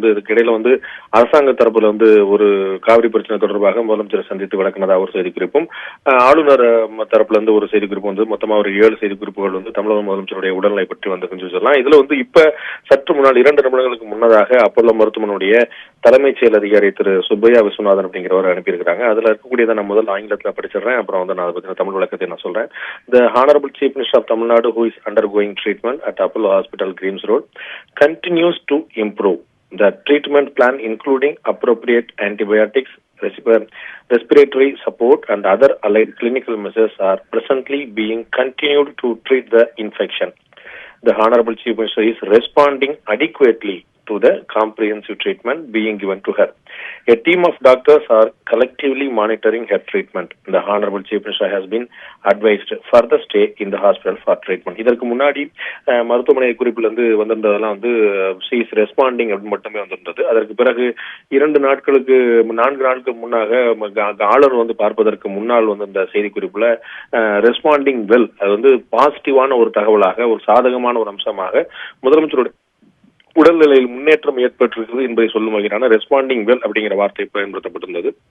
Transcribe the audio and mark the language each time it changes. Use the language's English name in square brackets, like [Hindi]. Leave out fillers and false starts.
[Tamil] இதுக்கு இடையில அரசாங்க தரப்புல ஒரு காவிரி பிரச்சனை தொடர்பாக முதலமைச்சர் சந்தித்து விளக்கினதா ஒரு செய்திக்குறிப்பும், ஆளுநர் தரப்புல இருந்து ஒரு செய்திக்குறிப்பு மொத்தமா ஒரு 7 செய்திக்குறிப்புகள் தமிழக முதலமைச்சருடைய உடல்நிலை பற்றி சொல்லலாம். இதுல இப்ப சற்று முன்னால் 2 நிமிடங்களுக்கு முன்னதாக அப்போலோ மருத்துவமனையுடைய தலைமைச் செயல் அதிகாரி திரு சுப்பையா விஸ்வநாதன் அப்படிங்கிறவர் அனுப்பியிருக்கிறாங்க. அதுல இருக்கக்கூடியதை நான் முதல் ஆங்கிலத்துல படிச்சிடுறேன், அப்புறம் நான் அதை பத்தின தமிழ் விளக்கத்தை நான் சொல்றேன். [English] The Honorable Chief Minister of Tamil Nadu, who is undergoing treatment at Apollo Hospital, Greens Road, continues to improve. The treatment plan, including appropriate antibiotics, respiratory support and other allied clinical measures, are presently being continued to treat the infection. The Honorable Chief Minister is responding adequately to the comprehensive treatment being given to her. A team of doctors are collectively monitoring her treatment. The Honorable Chief Minister has been advised further stay in the hospital for treatment. [Tamil] இதற்கு முன்னாடி மருத்துவமனை குறிப்பிலிருந்து வந்திருந்ததெல்லாம் [English] she is responding [Tamil] அப்படின்னு மட்டுமே வந்திருந்தது. அதற்கு பிறகு 4 நாட்களுக்கு முன்னாக ஆளுநர் பார்ப்பதற்கு முன்னால் இந்த செய்தி குறிப்புல ரெஸ்பாண்டிங் வெல், அது பாசிட்டிவான ஒரு தகவலாக, ஒரு சாதகமான ஒரு அம்சமாக முதலமைச்சருடைய உடல்நிலையில் முன்னேற்றம் ஏற்பட்டிருக்கிறது என்பதை சொல்லும் வகையான ரெஸ்பாண்டிங் வெல் அப்படிங்கிற வார்த்தை பயன்படுத்தப்பட்டிருந்தது.